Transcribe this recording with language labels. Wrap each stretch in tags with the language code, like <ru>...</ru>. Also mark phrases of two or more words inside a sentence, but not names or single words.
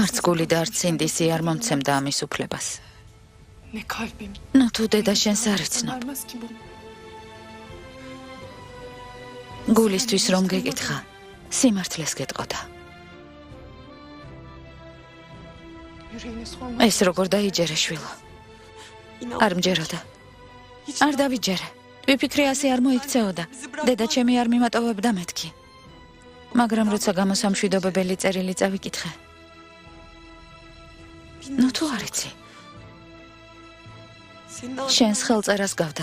<ka>არც გული და არც სინდისი არ მომცემდა ამის უფლებას.</ka> <tr>Ne kalbim.</tr> <ka>ნუ თუ დედა შენს არ იცნობ.</ka> <tr>Vermez ki bunu.</tr> <ka>გულისთვის რომ გეკითხა, სიმართლეს გეტყოდა.</ka> <tr>Yüreğine sorma.</tr> <ka>ეს როგორ დაიჯერე შვილო? არ მჯეროდა. არ დავიჯერე. ვიფიქრე ასე არ მოიქცეოდა. დედა ჩემი არ მიმატოვებდა მეთქი. მაგრამ როცა გამოსამშვიდობებელი წერილი წავიკითხე. ნუ თუ არ იცი, შენს ხელწერას გავდა.</ka>